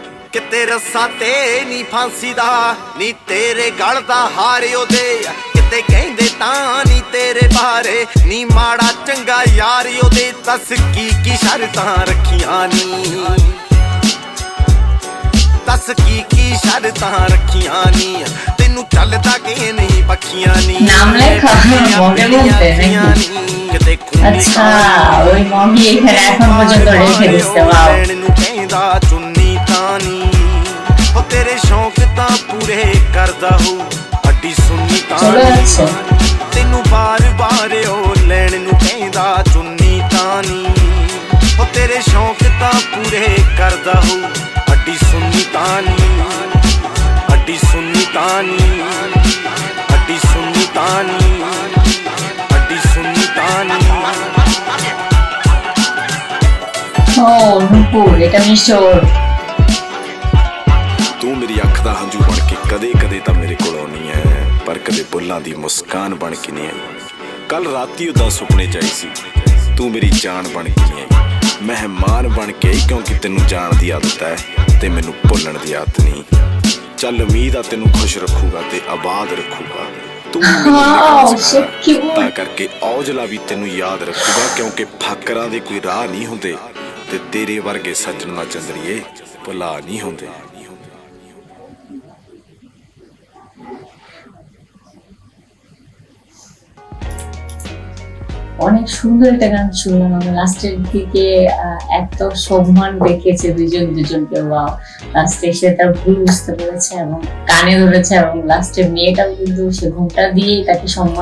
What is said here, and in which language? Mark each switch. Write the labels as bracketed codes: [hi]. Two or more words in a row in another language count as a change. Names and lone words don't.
[pa] ਕਿਤੇ ਰੱਸਾਂ ਤੇ ਨੀ ਫਾਂਸੀ ਦਾ ਨੀ ਤੇਰੇ ਗਲ ਦਾ ਹਾਰ ਉਹਦੇ ਕਿਤੇ ਕਹਿੰਦੇ ਤਾਂ ਨੀ ਤੇਰੇ ਬਾਰੇ ਨੀ ਮਾੜਾ ਚੰਗਾ ਯਾਰ ਉਹਦੇ ਦੱਸ ਕੀ ਸ਼ਰਤਾਂ ਰੱਖੀਆਂ ਨੀ ਦੱਸ ਕੀ ਸ਼ਰਤਾਂ ਰੱਖੀਆਂ ਨੀ ਤੈਨੂੰ ਚੱਲਦਾ ਕਿ ਨਹੀਂ ਪੱਖੀਆਂ ਨੀ [hi] नाम लेखा मम्मी बोलते हैं [pa] ਕਿਤੇ [hi] अच्छा वही मम्मी [bn] এখানে এখন পর্যন্ত রেখে দিচ্ছে वाओ [pa] ਲੈਣ ਨੂੰ ਕਹਿੰਦਾ ਚੁੰਨੀ ਤਾਨੀ ਉਹ ਤੇਰੇ ਸ਼ੌਂਕ ਤਾਂ ਪੂਰੇ ਕਰਦਾ ਹੋ ਅੱਡੀ ਸੁੰਨੀ [hi] चलो [pa] ਤਾਨੀ [hi] अच्छा [pa] ਤੈਨੂੰ ਬਾਰ-ਬਾਰ ਉਹ ਲੈਣ ਨੂੰ ਕਹਿੰਦਾ ਚੁੰਨੀ ਤਾਨੀ ਉਹ ਤੇਰੇ ਸ਼ੌਂਕ ਤਾਂ ਪੂਰੇ ਕਰਦਾ ਹੋ ਅੱਡੀ ਸੁੰਨੀ ਤਾਨੀ ਅੱਡੀ ਸੁੰਨੀ ਤਾਨੀ ਅੱਡੀ ਸੁੰਨੀ ਤਾਨੀ ਅੱਡੀ ਸੁੰਨੀ ਤਾਨੀ [bn] ও নুপুর এটা মিশর [pa] ਤੂੰ ਮੇਰੀ ਅੱਖ ਦਾ ਹੰਝੂ ਬਣ ਕੇ ਕਦੇ-ਕਦੇ ਤਾਂ ਮੇਰੇ ਕੋਲ ਆਉਣੀ ਐ ਪਰ ਕਦੇ ਬੁੱਲਾਂ ਦੀ ਮੁਸਕਾਨ ਬਣ ਕੇ ਨਹੀਂ ਆਈ ਕੱਲ ਰਾਤੀ ਉਦਾਂ ਸੁਪਨੇ ਚ ਆਈ ਸੀ ਤੂੰ ਮੇਰੀ ਜਾਨ ਬਣ ਕੇ ਨਹੀਂ ਆਈ ਮਹਿਮਾਨ ਬਣ ਕੇ ਆਈ ਕਿਉਂਕਿ ਤੈਨੂੰ ਜਾਣ ਦੀ ਆਦਤ ਐ ਤੇ ਮੈਨੂੰ ਭੁੱਲਣ ਦੀ ਆਦਤ ਨਹੀਂ ਚੱਲ ਉਮੀਦ ਆ ਤੈਨੂੰ ਖੁਸ਼ ਰੱਖੂਗਾ ਤੇ ਆਬਾਦ ਰੱਖੂਗਾ ਤੂੰ ਮੈਨੂੰ [hi] हाँ [pa] ਨਿਕਾਲ [en] so cute [pa] ਤਾਂ ਕਰਕੇ ਔਜਲਾ ਵੀ ਤੈਨੂੰ ਯਾਦ ਰੱਖੂਗਾ ਕਿਉਂਕਿ ਫਾਕਰਾਂ ਦੇ ਕੋਈ ਰਾਹ ਨਹੀਂ ਹੁੰਦੇ ਤੇ ਤੇਰੇ ਵਰਗੇ ਸੱਜਣ ਨਾ ਚੰਦਰੀਏ ਭੁਲਾ ਨਹੀਂ ਹੁੰਦੇ [bn] অনেক সুন্দর একটা গান শুনলাম আমরা লাস্টের দিকে এত সম্মান দেখিয়েছে দুজন দুজনকে ওয়াও লাস্টে এসে তার ভুল বুঝতে পেরেছে এবং কানে ধরেছে এবং লাস্টে মেয়েটাও কিন্তু সে ঘুমটা দিয়ে তাকে সম্মান